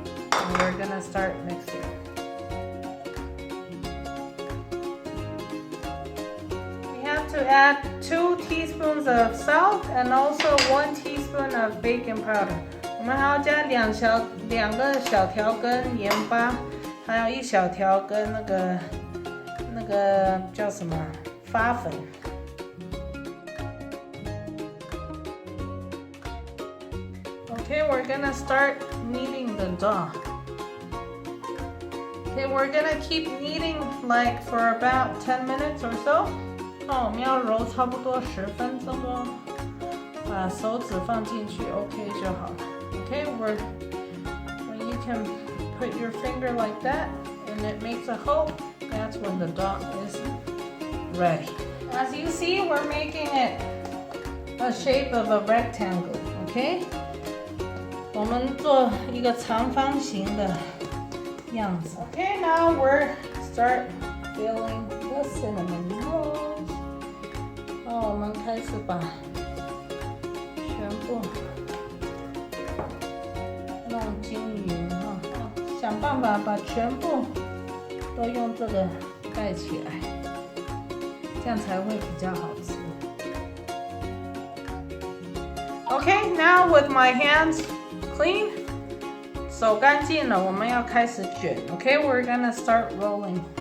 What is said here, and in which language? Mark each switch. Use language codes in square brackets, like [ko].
[en] And we're gonna start mixing. We have to add 2 teaspoons of salt and also 1 teaspoon of baking powder. [zh] 我们还要加2个小条根盐巴，还有1小条根那个叫什么发粉。 [en] Okay, we're gonna start kneading the dough. Okay, we're gonna keep kneading like for about 10 minutes or so. [zh] 我们要揉差不多10分钟哦。把手指放进去 ，OK 就好了。 [en] Okay, when you can put your finger like that and it makes a hole, that's when the dough is ready. As you see, we're making it a shape of a rectangle. Okay. [zh] 我们做一个长方形的样子。 [en] Okay, now we're start filling the cinnamon rolls. [zh] 我们开始把全部弄均匀哈，想办法把全部都用这个盖起来，这样才会比较好吃。 [en] Okay, now with my hands clean, [zh] 手干净了，我们要开始卷。 [en] Okay, we're gonna start rolling.